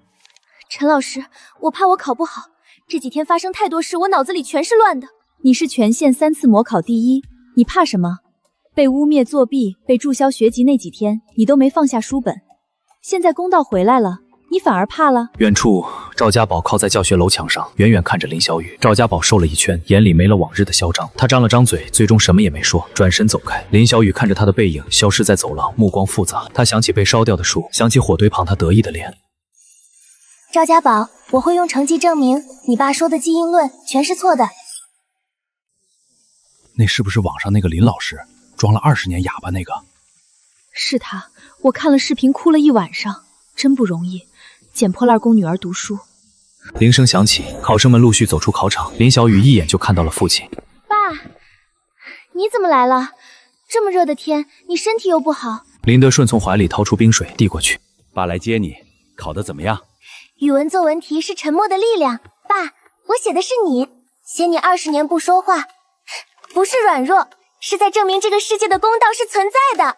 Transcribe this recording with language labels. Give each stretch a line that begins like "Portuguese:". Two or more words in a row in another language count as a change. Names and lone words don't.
Chinese: 陳老師，我怕我考不好，這幾天發生太多事，我腦子裡全是亂的。你是全縣3次模考第1，你怕什麼？被污蔑作弊、被註銷學籍那幾天，你都沒放下書本，現在公道回來了，你反而怕了。遠處，趙家寶靠在教學樓牆上，遠遠看着林小雨。趙家寶瘦了一圈，眼裡沒了往日的囂張。他張了張嘴，最終什麼也沒說，轉身走開。林小雨看着他的背影消失在走廊，目光複雜。他想起被燒掉的樹，想起火堆旁他得意的臉。趙家寶，我會用成績證明你爸說的基因論全是錯的。那是不是網上那個林老師裝了20年啞巴那個？是他，我看了視頻哭了一晚上，真不容易，撿破爛供女兒讀書。鈴聲響起，考生們陸續走出考場。林小雨一眼就看到了父親。爸，你怎麼來了？這麼熱的天，你身體又不好。林德順從懷裡掏出冰水遞過去。爸來接你，考得怎麼樣？語文作文題是沉默的力量。爸，我寫的是你，寫你20年不說話，不是軟弱，是在證明這個世界的公道是存在的。